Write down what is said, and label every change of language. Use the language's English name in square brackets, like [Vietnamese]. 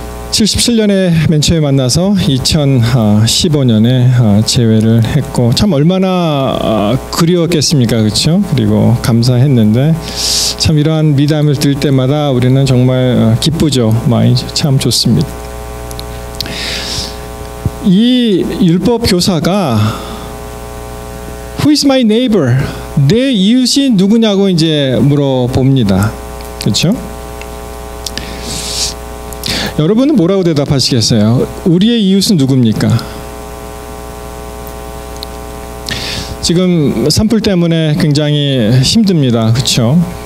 [Korean] 77년에 맨 처음에 만나서 2015년에 재회를 했고, 참 얼마나 그리웠겠습니까, 그렇죠? 그리고 감사했는데 참 이러한 미담을 들을 때마다 우리는 정말 기쁘죠. 마음이 참 좋습니다. 이 율법 교사가 [English] Who is my neighbor? [Korean] 내 이웃이 누구냐고 이제 물어봅니다. 그렇죠? 여러분은 뭐라고 대답하시겠어요? 우리의 이웃은 누굽니까? 지금 산불 때문에 굉장히 힘듭니다. 그렇죠?